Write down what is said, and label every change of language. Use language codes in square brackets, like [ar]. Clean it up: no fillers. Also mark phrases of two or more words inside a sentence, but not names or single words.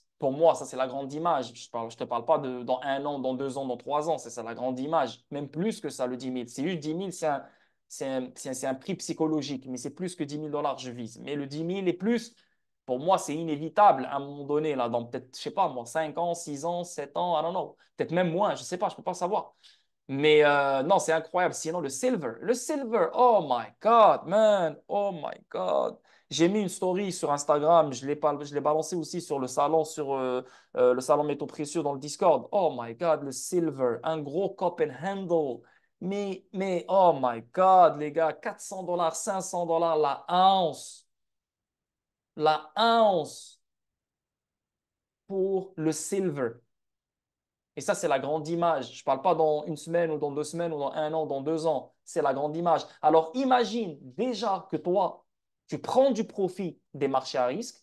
[fr] Pour moi, ça, c'est la grande image. Je te parle pas de dans 1 an, dans 2 ans, dans 3 ans. C'est ça la grande image. Même plus que ça, le 10 000. C'est juste 10 000, c'est un prix psychologique. Mais c'est plus que 10 000 dollars, je vise. Mais le 10 000 et plus, pour moi, c'est inévitable à un moment donné, là, dans peut-être, je sais pas, moi, 5 ans, 6 ans, 7 ans, [en] I don't know. [fr] Peut-être même moins, je sais pas, je peux pas savoir. Mais non, c'est incroyable. Sinon, le silver, [en] oh my God, man, oh my God. [fr] J'ai mis une story sur Instagram, je l'ai balancé aussi sur le salon métaux précieux dans le Discord. [en] Oh my God, [fr] le silver, un gros [en] cup and handle. Mais oh my God, [fr] les gars, 400 dollars, 500 dollars la ounce. La ounce pour le silver. Et ça, c'est la grande image. Je ne parle pas dans une semaine ou dans 2 semaines ou dans 1 an, dans 2 ans. C'est la grande image. Alors imagine déjà que toi, tu prends du profit des marchés à risque.